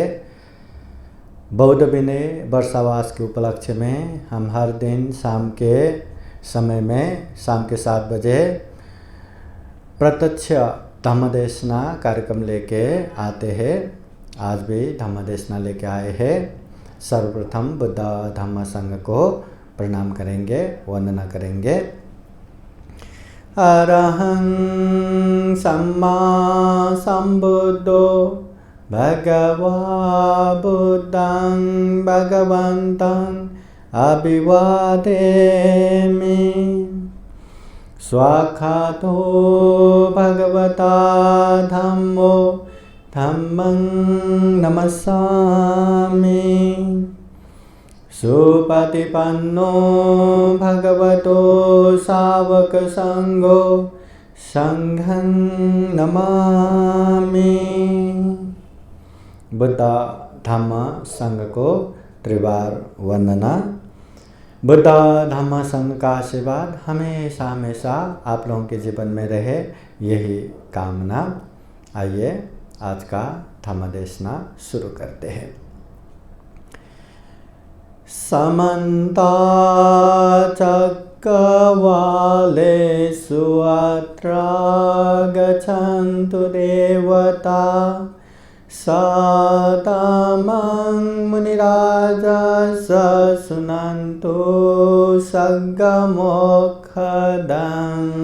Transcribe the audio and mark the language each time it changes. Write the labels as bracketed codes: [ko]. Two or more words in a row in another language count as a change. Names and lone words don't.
[hi] बौद्ध विनय वर्षावास के उपलक्ष्य में हम हर दिन शाम के समय में शाम के 7 बजे प्रत्यक्ष धम्मदेशना कार्यक्रम लेके आते हैं। आज भी धम्मदेशना लेके आए हैं। सर्वप्रथम बुद्ध धम्म संघ को प्रणाम करेंगे, वंदना करेंगे। [pi] अरहं सम्मा संबुद्धो भगवा बुद्धं भगवन्तं अभिवादेमि। स्वाखातो भगवता धम्मो धम्मं नमस्सामि। सुपतिपन्नो भगवतो सावक संघो संघं नमामि। [hi] बुद्ध धम्म संघ को त्रिवार वंदना। बुद्ध धम्म संघ का आशीर्वाद हमेशा हमेशा आप लोगों के जीवन में रहे, यही कामना। आइए आज का धम्मदेशना शुरू करते हैं। [pi] समन्ता चक्रवालेषु अत्र गच्छन्तु देवता सतमं मुनिराजः शृण्वन्तु सद्गमोक्षदं।